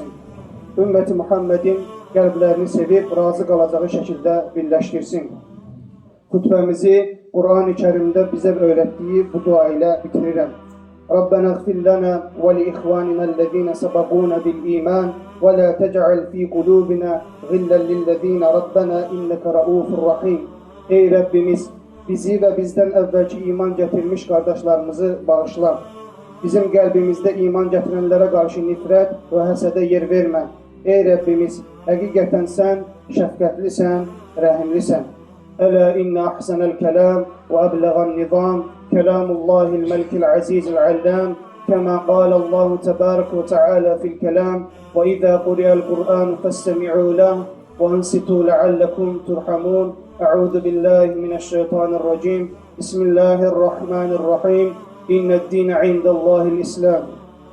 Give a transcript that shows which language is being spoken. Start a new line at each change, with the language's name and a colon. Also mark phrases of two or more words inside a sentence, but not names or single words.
Azerbaijani: Ümməti Muhammedin qəlblərini sevib, razı qalacağı şəkildə birləşdirsin. Xütbəmizi Quran-ı Kərimdə bizə öyrətdiyi bu dua ilə bitirirəm.
Arabic: ربنا اغفر لنا ولإخواننا الذين سبقونا بالإيمان ولا تجعل في قلوبنا غلا للذين ربنا إنك رءوف رحيم.
Azerbaijani: Ey Rəbbimiz, bizi və bizdən əvvəlki iman gətirmiş qardaşlarımızı bağışla. Bizim qəlbimizdə iman gətirənlərə qarşı nifrət və həsədə yer vermə. Ey Rəbbimiz, həqiqətən sən şəfqətlisən, rəhimlisən.
Arabic: ألا إن أحسن الكلام وأبلغ النظام، كلام الله الملك العزيز العلام، كما قال الله تبارك وتعالى في الكلام، وإذا قرئ القرآن فاستمعوا له، وأنصتوا لعلكم ترحمون. أعوذ بالله من الشيطان الرجيم بسم الله الرحمن الرحيم إن الدين عند الله الإسلام